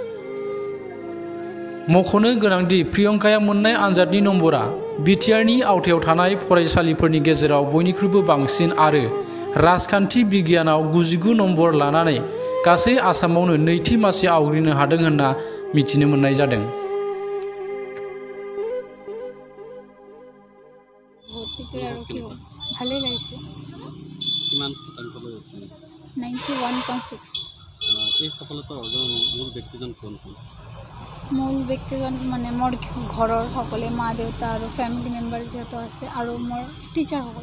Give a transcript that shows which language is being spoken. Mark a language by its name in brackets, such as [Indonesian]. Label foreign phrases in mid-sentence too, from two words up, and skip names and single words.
[Bodo] मख'नो गोनांदि प्रियंकाया मोननाय आनजादनि नम्बरा बिटिआरनि आवथायाव थानाय फरायसालिफोरनि गेजेराव बयनिख्रुइबो बांसिन आरो राजखान्थि बिगियानाव 99 नम्बर लानानै गासै आसामावनो नैथि मासि आवग्रिनो हादों होनना मिथिनो मोननाय जादों। [Assamese] ভালেই লাগিছে। কিমান শতাংশ লৈ 91.6। এই সফলতা অৰ্জনৰ মূল ব্যক্তিজন কোন? মূল ব্যক্তিজন মানে মোৰ ঘৰৰ সকলে মা দেউতা আৰু [English] family member [Assamese] যিহেতু আছে আৰু মোৰ টিচাৰসকল।